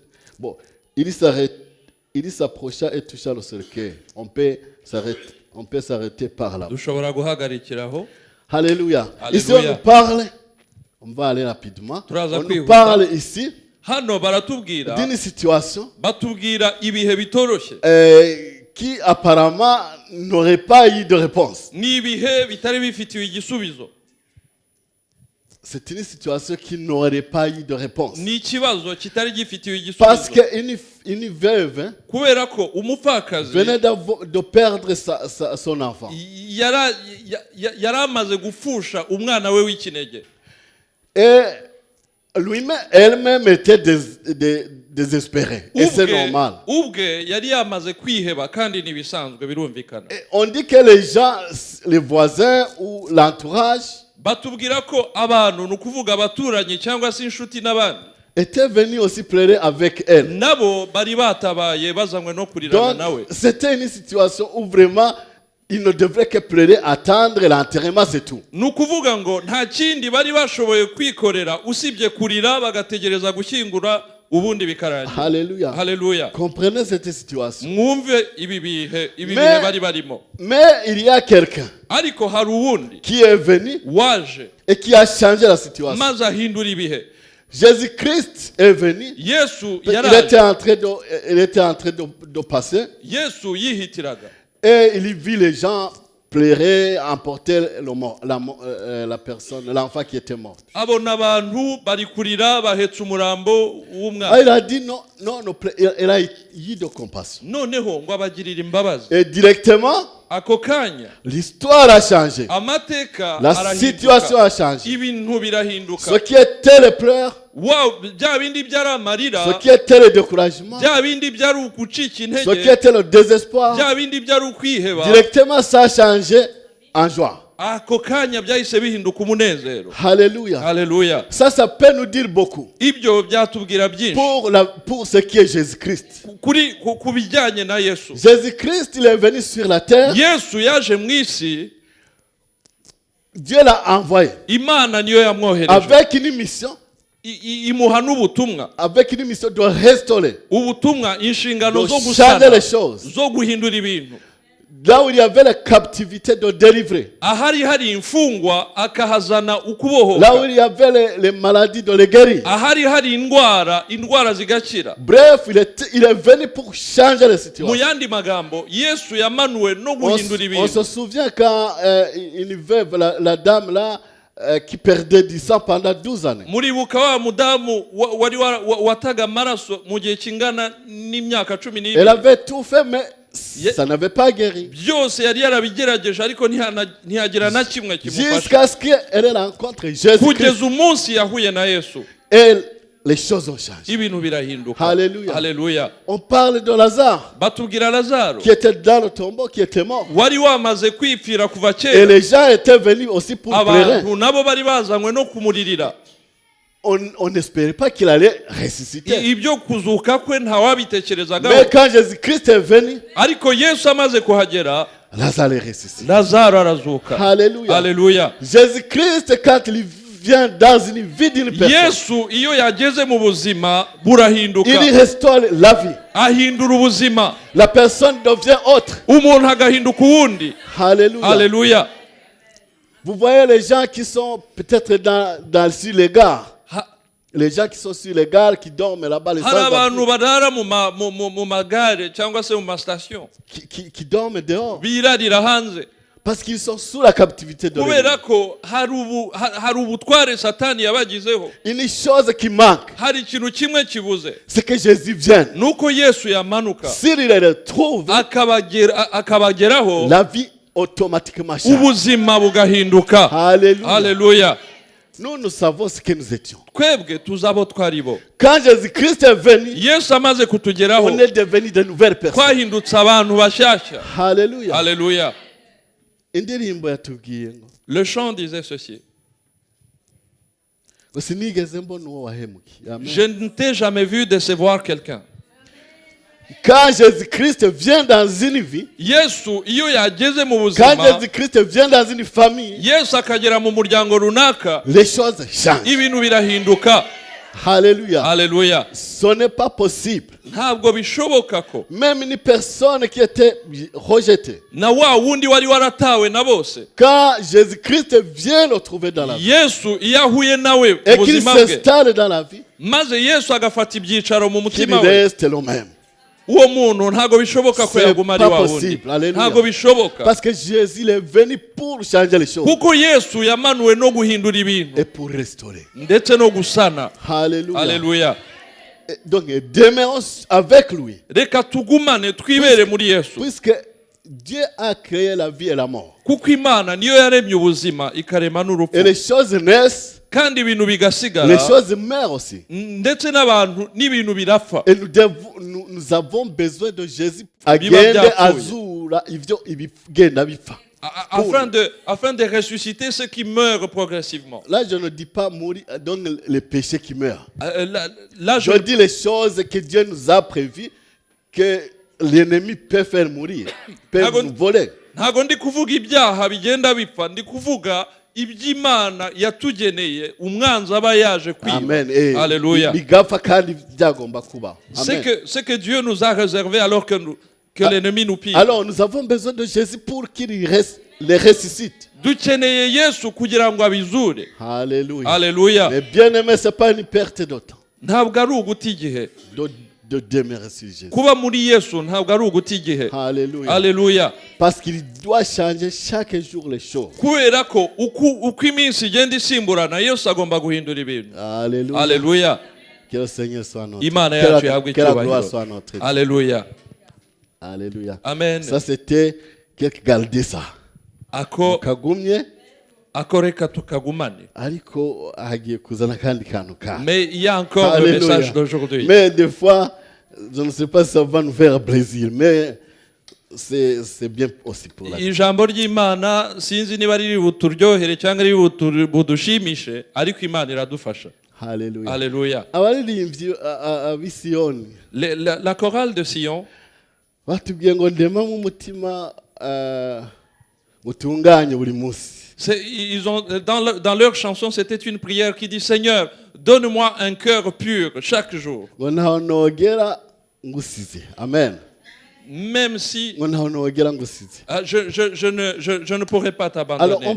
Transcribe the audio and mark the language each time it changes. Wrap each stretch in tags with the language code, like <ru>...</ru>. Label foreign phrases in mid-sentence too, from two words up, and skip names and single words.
<fr>Bon, il s'approcha et toucha le cercueil. On peut s'arrêter par là.</fr> <rw>Dushobora guhagarikiraho.</rw> <fr>Alléluia. Alléluia. Ici, on nous parle, on va aller rapidement.</fr> <rw>Turaza</rw> <fr>On nous</fr> <rw>kwihuta.</rw> <fr>parle ici</fr> <rw>Hano baratubwira</rw> <fr>d'une situation</fr> <rw>batubwira ibihe bitoroshye.</rw> <fr>Qui apparemment n'aurait pas eu de réponse.</fr> <rw>Ni ibihe bitari bifitiwe igisubizo.</rw> <fr>C'est une situation qui n'aurait pas eu de réponse.</fr> <rw>Ni ikibazo kitari gifitiwe</rw> <fr>Parce</fr> <rw>igisubizo.</rw> <fr>qu'une veuve</fr> <rw>Kubera ko umupfakazi</rw> <fr>venait de perdre son enfant.</fr> <rw>yaramaze gufusha umwana we w'ikinege.</rw> <fr>Et elle-même était désespérée. Et c'est normal.</fr> <rw>Ubwe yari yamaze kwiheba kandi nibisanzwe birumvikana.</rw> <fr>Et on dit que les gens, les voisins ou l'entourage</fr> <rw>Batubwira ko abantu nukuvuga abaturanyi cyangwa se inshuti n'abandi</rw> <fr>étaient venus aussi pleurer avec elle.</fr> <rw>nabo bari batabaye bazanywe no kurirana nawe.</rw> <fr>Donc c'était une situation où vraiment il ne devrait que pleurer, attendre l'enterrement, c'est tout.</fr> <rw>Nukuvuga ngo nta kindi bari bashoboye kwikorera usibye kurira bagategereza gushyingura ubundi bikarangira.</rw> <fr>Alléluia. Alléluia. Comprenez cette situation.</fr> <rw>Mwumve ibi bihe bari barimo.</rw> <fr>Mais il y a quelqu'un</fr> <rw>Ariko hari uwundi</rw> <fr>qui est venu</fr> <rw>waje</rw> <fr>et qui a changé la situation.</fr> <rw>maze ahindura ibihe.</rw> <fr>Jésus-Christ est venu.</fr> <rw>Yesu</rw> <fr>Il</fr> <rw>yaraje.</rw> <fr>était en train de passer.</fr> <rw>Yesu yihitiraga.</rw> <fr>Et il vit les gens pleurer, emporter la personne, l'enfant qui était mort.</fr> <rw>Abona abantu bari kurira bahetse umurambo Ah, w'umwana.</rw> <fr>il a dit non, il a eu de compassion.</fr> <rw>Noneho ngo abagirira imbabazi.</rw> <fr>Et directement,</fr> <rw>ako kanya</rw> <fr>l'histoire a changé.</fr> <rw>amateka</rw> <fr>La situation a changé.</fr> <rw>ibintu birahinduka.</rw> <fr>Ce qui était les pleurs,</fr> <rw>bya bindi byari amarira,</rw> <fr>ce qui était le découragement,</fr> <rw>bya bindi byari ukucika</rw> <fr>ce qui</fr> <rw>intege,</rw> <fr>était le désespoir,</fr> <rw>bya bindi byari ukwiheba,</rw> <fr>directement ça a changé en joie.</fr> <rw>ako kanya byahise bihinduka umunezero.</rw> <fr>Alléluia.</fr> <rw>Haleluya.</rw> <fr>Ça peut nous dire beaucoup</fr> <rw>Ibyo byatubwira byinshi</rw> <fr>pour ce qui est Jésus-Christ.</fr> <rw>ku bijyanye na Yesu.</rw> <fr>Jésus-Christ, il est venu sur la terre.</fr> <rw>Yesu yaje mu isi,</rw> <fr>Dieu l'a envoyé</fr> <rw>Imana niyo yamwohereje,</rw> <fr>avec une mission,</fr> <rw>imuha n'ubutumwa.</rw> <fr>avec une mission de restaurer,</fr> <rw>Ubutumwa, inshingano</rw> <fr>de</fr> <rw>zo</rw> <fr>changer les</fr> <rw>gusana,</rw> <fr>choses.</fr> <rw>zo guhindura ibintu.</rw> <fr>Là où il y avait la captivité, de délivrer.</fr> <rw>Ahari hari imfungwa akahazana</rw> <fr>Là où</fr> <rw>ukubohoka.</rw> <fr>il y avait les maladies, de les guérir.</fr> <rw>Ahari hari indwara zigakira.</rw> <fr>Bref, il est venu pour changer les</fr> <rw>Mu</rw> <fr>situations.</fr> <rw>yandi magambo, Yesu yamanuwe no guhindura</rw> <fr>On se</fr> <rw>ibintu.</rw> <fr>souvient quand une veuve, la dame là, qui perdait du sang pendant 12 années.</fr> <rw>Muribuka wa mudamu wari wataga amaraso mu gihe kingana n'imyaka 12.</rw> <fr>Elle avait tout fait, mais ça n'avait pas guéri.</fr> <rw>Byose yari yarabigerageje ariko ntiyagira na kimwe kimufasha.</rw> <fr>Jusqu'à ce qu'elle rencontre Jésus-Christ.</fr> <rw>Kugeza umunsi yahuye na Yesu,</rw> <fr>Et les choses ont changé.</fr> <rw>ibintu birahinduka. Haleluya. Haleluya.</rw> <fr>On parle de Lazare,</fr> <rw>Batubwira Lazaro</rw> <fr>qui était dans le tombeau, qui était mort.</fr> <rw>wari wamaze kwipfira kuva</rw> <fr>Et</fr> <rw>kera.</rw> <fr>les gens étaient venus aussi pour pleurer.</fr> <rw>Abantu nabo bari bazanywe no kumuririra.</rw> <fr>On n'espérait pas qu'il allait ressusciter.</fr> <rw>Ibyo kuzuka kwe ntawabitekerezagaho.</rw> <fr>Mais quand Jésus-Christ est venu,</fr> <rw>Ariko Yesu amaze kuhagera,</rw> <fr>Lazare est ressuscité.</fr> <rw>Lazaro arazuka.</rw> <fr>Alléluia.</fr> <rw>Haleluya.</rw> <fr>Jésus-Christ, quand il vient dans une vie d'une personne,</fr> <rw>Yesu iyo yageze mu buzima burahinduka.</rw> <fr>il restaure la vie.</fr> <rw>Ahindura ubuzima.</rw> <fr>La personne devient autre.</fr> <rw>Umuntu agahinduka uwundi.</rw> <fr>Alléluia.</fr> <rw>Haleluya.</rw> <fr>Vous voyez les gens qui sont peut-être sur les gares. Les gens qui sont sur les gares, qui dorment là-bas, les</fr> <rw>Hari abantu barara mu magare cyangwa se mu mastation,</rw> <fr>qui dorment dehors.</fr> <rw>birarira hanze</rw> <fr>Parce qu'ils sont sous la captivité de l'ennemi.</fr> <rw>kubera ko hari ubutware Satani yabagizeho.</rw> <fr>Une chose qui manque,</fr> <rw>Hari ikintu kimwe kibuze,</rw> <fr>c'est que Jésus vienne.</fr> <rw>nuko Yesu yamanuka</rw> <fr>S'il les retrouve,</fr> <rw>akabageraho,</rw> <fr>la vie automatiquement change.</fr> <rw>ubuzima bugahinduka.</rw> <fr>Alléluia.</fr> <rw>Haleluya.</rw> <fr>Nous savons ce que nous étions.</fr> <rw>Twebwe tuzabo twaribo.</rw> <fr>Quand Jésus-Christ est venu,</fr> <rw>Yesu amaze kutugeraho,</rw> <fr>on est devenu de nouvelles personnes.</fr> <rw>twahindutse abantu bashyashya.</rw> <fr>Alléluia.</fr> <rw>Haleluya. Indirimbo yatubwiye ngo</rw> <fr>Le chant disait ceci:</fr> <rw>sinigeze mbona uwo wahemukiye. Amen.</rw> <fr>je ne t'ai jamais vu décevoir quelqu'un. Quand Jésus-Christ vient dans une vie,</fr> <rw>Yesu iyo yageze mu</rw> <fr>quand</fr> <rw>buzima,</rw> <fr>Jésus-Christ vient dans une famille,</fr> <rw>Yesu akagera mu muryango runaka,</rw> <fr>les choses changent.</fr> <rw>ibintu birahinduka.</rw> <fr>Alléluia.</fr> <rw>Haleluya.</rw> <fr>Ce n'est pas possible.</fr> <rw>Ntabwo bishoboka ko</rw> <fr>Même une personne qui était rejetée,</fr> <rw>na wa wundi wari waratawe na bose,</rw> <fr>quand Jésus-Christ vient le trouver dans la vie</fr> <rw>Yesu iyo ahuye nawe mu</rw> <fr>et qu'il</fr> <rw>buzima bwe,</rw> <fr>s'installe dans la vie,</fr> <rw>maze Yesu agafata ibyicaro mu</rw> <fr>qu'il</fr> <rw>mutima we,</rw> <fr>reste le même.</fr> <rw>uwo muntu ntabwo bishoboka ko</rw> <fr>C'est</fr> <rw>yaguma ari</rw> <fr>pas</fr> <rw>wa wundi.</rw> <fr>possible. Alléluia.</fr> <rw>Ntabwo bishoboka,</rw> <fr>Parce que Jésus il est venu pour changer les choses</fr> <rw>kuko Yesu yamanuwe no guhindura ibintu</rw> <fr>et pour restaurer.</fr> <rw>ndetse no gusana.</rw> <fr>Alléluia.</fr> <rw>Haleluya.</rw> <fr>Et donc demeurons avec lui.</fr> <rw>Reka tugumane twibere muri Yesu,</rw> <fr>Puisque Dieu a créé la vie et la mort.</fr> <rw>kuko Imana niyo yaremye ubuzima ikarema</rw> <fr>Et</fr> <rw>n'urupfu,</rw> <fr>les choses naissent,</fr> <rw>kandi ibintu bigasigara,</rw> <fr>les choses meurent aussi.</fr> <rw>ndetse n'abantu n'ibintu birapfa.</rw> <fr>Et nous avons besoin de Jésus</fr> <rw>Biba agende byapfuye. azura ibyo ibigenda bipfa.</rw> <fr>Afin de ressusciter ceux qui meurent progressivement. Là, je ne dis pas mourir, donc les péchés qui meurent. Là, Je dis les choses que Dieu nous a prévues, que l'ennemi peut faire mourir, peut nous voler.</fr> <rw>ntago ndi kuvuga ibyaha bigenda bipfa, ndi kuvuga iby'Imana yatugeneye umwanzi aba yaje kwiba.</rw> <fr>Amen. Et Alléluia.</fr> <rw>bigapfa kandi byagomba kuba. Amen.</rw> <fr>C'est que Dieu nous a réservé alors que l'ennemi nous pille. Alors nous avons besoin de Jésus pour qu'il les ressuscite.</fr> <rw>Dukeneye Yesu kugira ngo abizure.</rw> <fr>Alléluia. Alléluia. Mais bien aimé, ce n'est pas une perte de temps</fr> <rw>Ntabwo ari uguta igihe.</rw> <fr>de demeurer sur Jésus.</fr> <rw>Kuba muri Yesu ntabwo ari uguta igihe.</rw> <fr>Alléluia. Alléluia. Parce qu'il doit changer chaque jour les choses.</fr> <rw>Kubera ko uko iminsi igenda isimburana, Yesu agomba guhindura ibintu.</rw> <fr>Alléluia. Alléluia. Que le Seigneur soit notre.</fr> <rw>Imana yacu ihabwe</rw> <fr>Que la gloire</fr> <rw>icyubahiro.</rw> <fr>soit notre. Alléluia. Alléluia. Amen. Ça c'était quelque garder ça.</fr> <rw>ako Kagumye reka tukagumane. ariko hagiye kuzana kandi kantu ka.</rw> <fr>Mais il y a encore le Alléluia. message d'aujourd'hui. Mais des fois, je ne sais pas si ça va nous faire plaisir, mais c'est bien aussi pour la vie.</fr> <rw>Ijambo ry'Imana sinzi niba riri buturyohere cyangwa riri budushimishe, ariko Imana iradufasha.</rw> <fr>Alléluia. Alléluia.</fr> <rw>Abaririmbyi ab'i Siyoni</rw> <fr>La chorale de Sion,</fr> <rw>batubwiye ngo ndema mu mutima mutunganye buri munsi.</rw> <fr>dans leur chanson, c'était une prière qui dit Seigneur, donne-moi un cœur pur chaque jour.</fr> <rw>Ngo ntaho nogera ngusize. Amen.</rw> <fr>Même si</fr> <rw>Ngo ntaho nogera ngusize.</rw> <fr>je ne pourrais pas Alors, on</fr>